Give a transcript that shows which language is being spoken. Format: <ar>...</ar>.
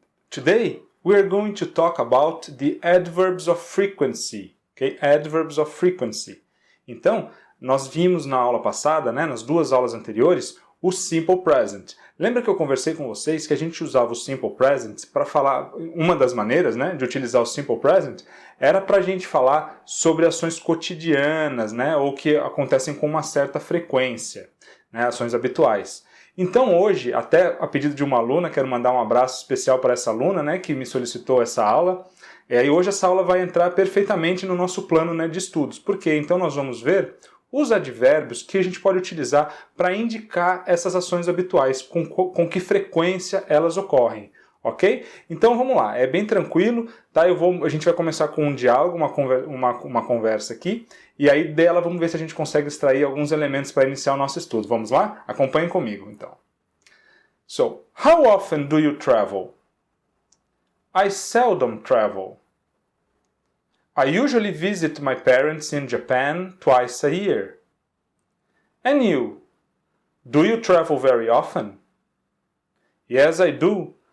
<en>Today we are going to talk about the adverbs of frequency. Okay? Adverbs of frequency.</en> <pt>Então, nós vimos na aula passada, nas duas aulas anteriores, o simple present. Lembra que eu conversei com vocês que a gente usava o simple present para falar, uma das maneiras de utilizar o simple present era para a gente falar sobre ações cotidianas, ou que acontecem com uma certa frequência, ações habituais. Então hoje, até a pedido de uma aluna, quero mandar um abraço especial para essa aluna que me solicitou essa aula, e hoje essa aula vai entrar perfeitamente no nosso plano de estudos. Por quê? Então nós vamos ver os advérbios que a gente pode utilizar para indicar essas ações habituais, com que frequência elas ocorrem. Ok? Então vamos lá, é bem tranquilo, tá? A gente vai começar com um diálogo, uma conversa aqui, e aí dela vamos ver se a gente consegue extrair alguns elementos para iniciar o nosso estudo. Vamos lá? Acompanhem comigo, então.</pt> <en>So, how often do you travel? I seldom travel. I usually visit my parents in Japan twice a year. And you? Do you travel very often? Yes, I do.</en>